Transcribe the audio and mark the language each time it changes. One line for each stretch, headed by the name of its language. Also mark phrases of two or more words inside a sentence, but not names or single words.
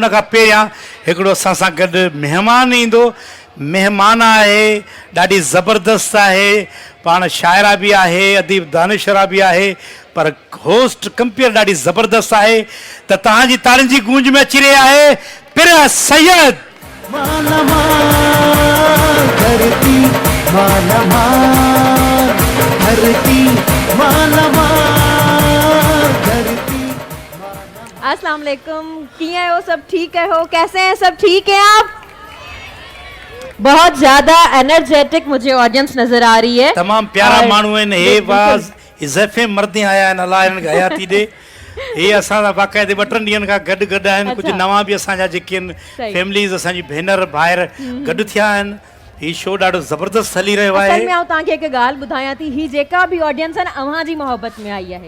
Sindhi: उन खां पहिरियां हिकिड़ो असां सां गॾु महिमान ईंदो। महिमान आहे, ॾाढी ज़बरदस्त आहे, पाण शाइरा बि आहे, अदीब दानिशरा बि आहे, पर
English: host compere
Sindhi: ॾाढी ज़बरदस्त आहे। त तव्हांजी तारियुनि जी गूंज में अची रही आहे पिर सैयद। माला माल धरती, माला माल धरती, माला माल धरती।
Arabic: السلام عليكم,
Hindi: किए हो? सब ठीक है हो? कैसे हैं? सब ठीक है आप? बहुत ज्यादा एनर्जेटिक मुझे ऑडियंस नजर आ रही है। तमाम प्यारा और
Sindhi: माण्हू आहिनि। हे बाज़ इज़ाफ़े मर्दे आया आहिनि, अलाह हिननि खे हयाती ॾे। हे असां सां बाक़ाइदे 2-3 ॾींहंनि खां गॾु आहिनि। कुझु नवां बि असांजा जेके आहिनि सही। फैमिलीज़, असांजी भेनर भाइर गॾु थिया आहिनि। हीउ शो ॾाढो ज़बरदस्त हली रहियो असल आहे। में आऊं तव्हांखे हिकु ॻाल्हि ॿुधायां थी, ही जेका बि ऑडियंस आहे न अव्हां जी मोहब्बत में आई आहे।